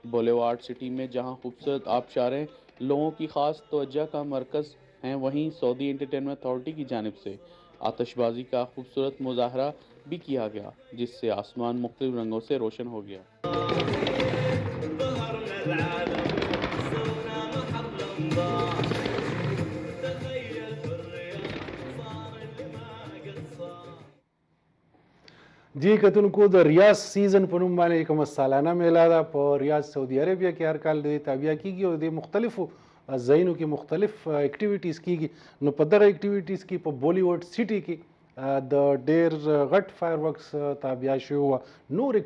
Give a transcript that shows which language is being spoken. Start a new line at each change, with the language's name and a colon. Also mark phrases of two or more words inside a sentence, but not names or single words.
Urdu: بالی ووڈ سٹی میں جہاں خوبصورت آبشاریں لوگوں کی خاص توجہ کا مرکز ہیں، وہیں سعودی انٹرٹینمنٹ اتھارٹی کی جانب سے آتش بازی کا خوبصورت مظاہرہ بھی کیا گیا، جس سے آسمان مختلف رنگوں سے روشن ہو گیا.
Pashto: جي کتونکو د ریاض سیزن په نوم باندې کومه سالانه میله ده په ریاض سعودي عربیه کې هر کال د تابع کیږي او د مختلفو ځایونو کې مختلف اکټیویټیز کیږي نو په دغه اکټیویټیز کې په بولیوډ سټي کې د ډیر غټ
English: fire works
Pashto: تابع شوی وه نور